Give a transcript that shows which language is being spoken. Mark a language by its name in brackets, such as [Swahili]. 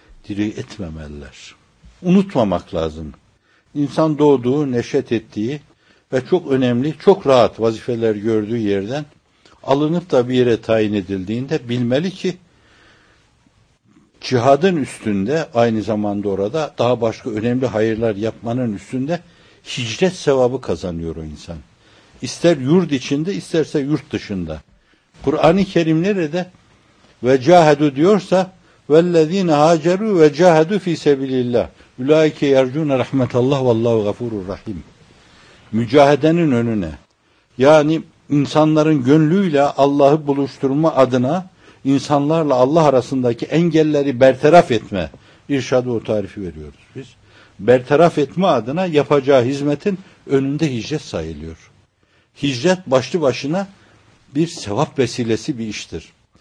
[Turkish] Diri etmemeliler. Unutmamak lazım. İnsan doğduğu, neşet ettiği ve çok önemli, çok rahat vazifeler gördüğü yerden alınıp da bir yere tayin edildiğinde bilmeli ki cihadın üstünde, aynı zamanda orada daha başka önemli hayırlar yapmanın üstünde hicret sevabı kazanıyor o insan. İster yurt içinde, isterse yurt dışında. Kur'an-ı Kerim nerede? Ve cahedu diyorsa [Arabic] وَالَّذ۪ينَ هَاجَرُوا وَجَاهَدُوا ف۪ي سَب۪يلِ اللّٰهِ اُلَٰئِكَ يَرْجُونَ رَحْمَةَ اللّٰهِ وَاللّٰهُ غَفُورُ الرَّحِيمِ [Turkish] Mücahedenin önüne. Yani insanların gönlüyle Allah'ı buluşturma adına insanlarla Allah arasındaki engelleri bertaraf etme. İrşad-ı o tarifi veriyoruz biz. Bertaraf etme adına yapacağı hizmetin önünde hicret sayılıyor. Hicret başlı başına bir sevap vesilesi bir iştir.